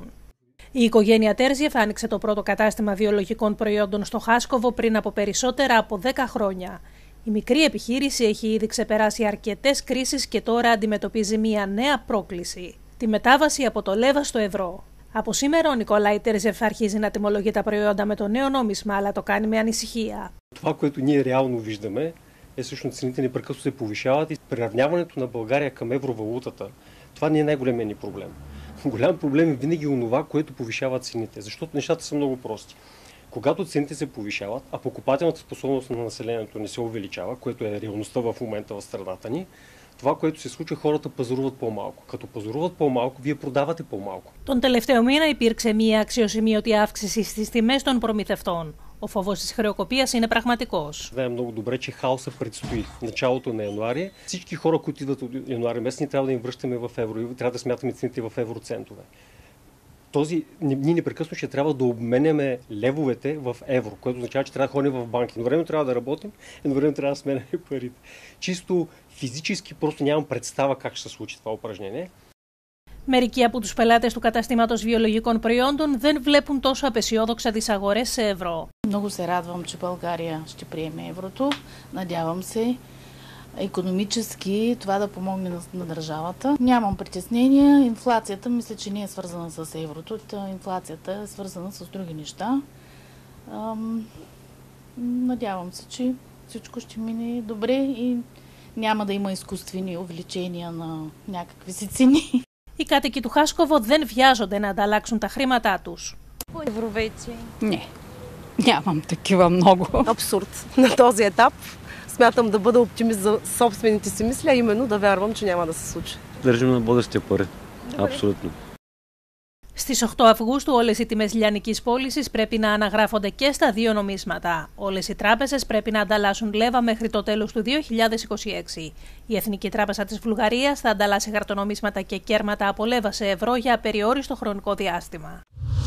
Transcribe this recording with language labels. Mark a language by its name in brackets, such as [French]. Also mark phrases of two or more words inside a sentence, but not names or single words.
[Greek] Η οικογένεια Τέρζιεφ άνοιξε το πρώτο κατάστημα βιολογικών προϊόντων στο Χάσκοβο πριν από περισσότερα από 10 χρόνια. Η μικρή επιχείρηση έχει ήδη ξεπεράσει αρκετές κρίσεις και τώρα αντιμετωπίζει μια νέα πρόκληση: τη μετάβαση από το λέβα στο ευρώ. Από σήμερα ο Νικολάη Τέρζιεφ αρχίζει να τιμολογεί τα προϊόντα με το νέο νόμισμα, αλλά το κάνει με ανησυχία. [Bulgarian] Това, което ние реално виждаме, всъщност цените непрекъснато се повишават и приравняването на България към евровалутата. Това не е най-големият ни проблем. Голям проблем е винаги онова, което повишава цените, защото нещата са много прости. Когато цените се повишават, а покупателната способност на населението не се увеличава, което е реалността в момента в страната ни, това, което се случва, хората παζαρуват по-малко. Като παζαρуват по-малко, вие продавате по-малко. [Greek] Τον τελευταίο μήνα υπήρξε μια αξιοσημείωτη αύξηση στις τιμές των προμηθευτών. Ο φόβος της χρεοκοπίας είναι πραγματικός. [Bulgarian] Знаем много добре, че хаоса предстои началото на януари. Всички хора, които идват от януари месец, ние трябва да им връщаме в евро и трябва да смятаме цените в евроцентове. Ние непрекъснато ще трябва да обменяме левовете в евро, което означава, че трябва да ходим в банки. Едновременно трябва да работим, едновременно трябва да сменяме парите. Чисто физически просто нямам представа как ще се случи това упражнение. [Greek] Μερικοί από τους πελάτες του καταστήματος βιολογικών προϊόντων δεν βλέπουν τόσο απεσιόδοξα τις αγορές σε ευρώ. [Bulgarian] Много се радвам, че България ще приеме еврото. Надявам се икономически това да помогне на държавата. Нямам притеснения. Инфлацията мисля, че не е свързана с еврото. Инфлацията е свързана с други неща. Надявам се, че всичко ще мине добре и няма да има изкуствени увеличения на някакви си цени. [Greek] Οι κάτοικοι του Χάσκοβο δεν βιάζονται να ανταλλάξουν τα χρήματά τους. [Bulgarian] Не, нямам такива много. Абсурд на този етап. Смятам да бъда оптимист за собствените си мисли, а именно да вярвам, че няма да се случи. Държим на бъдещите пари. Абсолютно. [Greek] Στις 8 Αυγούστου όλες οι τιμές λιανικής πώλησης πρέπει να αναγράφονται και στα δύο νομίσματα. Όλες οι τράπεζες πρέπει να ανταλλάσσουν λέβα μέχρι το τέλος του 2026. Η Εθνική Τράπεζα της Βουλγαρίας θα ανταλλάσσει χαρτονομίσματα και κέρματα από λέβα σε ευρώ για απεριόριστο χρονικό διάστημα.